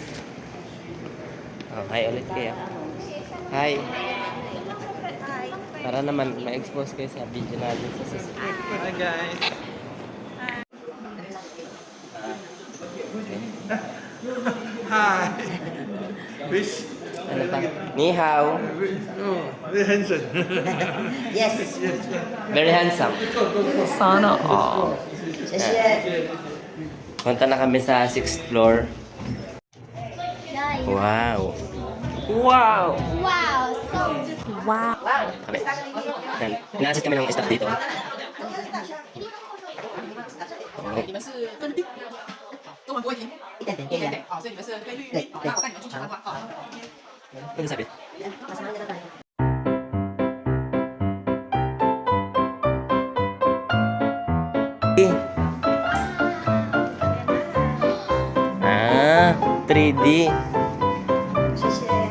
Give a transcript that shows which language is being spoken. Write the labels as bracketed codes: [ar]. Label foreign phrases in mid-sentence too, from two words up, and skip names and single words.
[tl] Oh, hi ulit kayo. Hi. Para naman ma-expose kayo sa video natin sa susunod. [en] Hi guys. Hi. Wish. [tl] Ano pa? [zh] 你好. [en] Very handsome. Yes. Very handsome. [tl] Sana all. [en] Yes. [tl] Punta na kami sa 6th floor. [en] Guys. Wow! Wow! Wow! So, [tl] Kami. Yan. Ina-assist kami ng staff dito. Oh. [zh] 中文多一点，一点点点点。啊，所以你们是菲律对宾，对我带你们出去玩玩啊。 [tl] Ano sabi? Masama na tayo. Ah, 3D. Sisi.